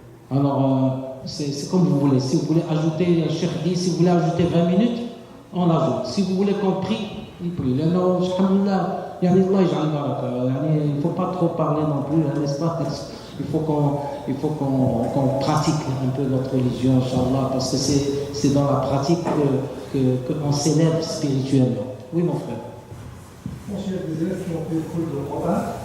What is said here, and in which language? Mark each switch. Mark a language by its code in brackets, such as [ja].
[fr] Alors, c'est comme vous voulez. Si vous voulez ajouter, le chef dit, si vous voulez ajouter 20 minutes, on l'ajoute. Si vous voulez qu'on prie Il prie. [ar] لأنه الحمد لله يعني الله يجعل البركة. [fr] يعني il ne faut pas trop parler non plus, n'est-ce pas? Il faut qu'on pratique un peu notre religion, Inch'Allah, parce que c'est dans la pratique qu'on s'élève spirituellement. Oui, mon frère. Bon, s'il y a des élèves qui ont fait le cours de Coran,